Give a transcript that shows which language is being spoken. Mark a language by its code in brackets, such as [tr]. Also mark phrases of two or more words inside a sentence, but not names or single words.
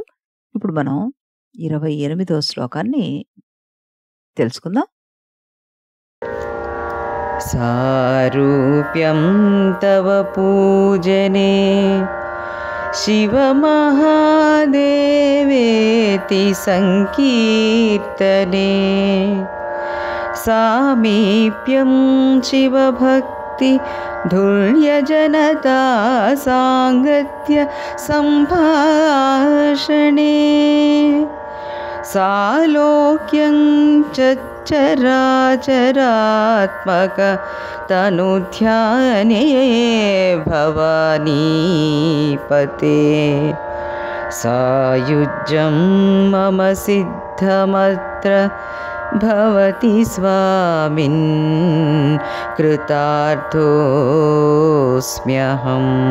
[te] ఇప్పుడు మనం 28వ శ్లోకాన్ని తెలుసుకుందాం. [sa] సారూప్యం తవ పూజనే శివ మహాదేవ भवति सङ्कीर्तने सामीप्यं शिवभक्ति धुर्यजनता साङ्गत्य सम्भाषणे सालोक्यं च चराचरात्मक तनुध्याने भवानीपते सायुज्यं मम सिद्धमत्र भवति स्वामिन् कृतार्थोऽस्म्यहम्.